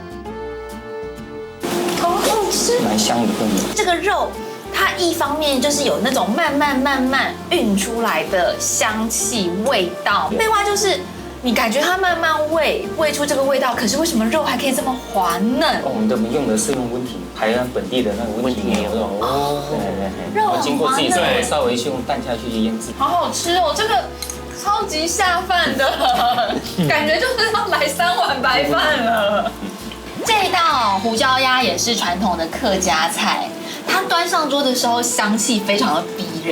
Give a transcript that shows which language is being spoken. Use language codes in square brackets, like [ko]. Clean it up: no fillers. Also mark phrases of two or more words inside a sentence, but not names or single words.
[zh] 蠻香的氛圍。這個肉，它一方面就是有那種慢慢運出來的香氣味道，另外就是你感覺它慢慢煨出這個味道，可是為什麼肉還可以這麼滑嫩？我們用的是用溫體，台灣本地的那個溫體牛肉。哦，對，肉經過自己稍微去用蛋下去醃製。好好吃哦，這個超級下飯的，感覺就是要來3碗白飯了。這道胡椒鴨也是傳統的客家菜，它端上桌的時候香氣非常的逼人。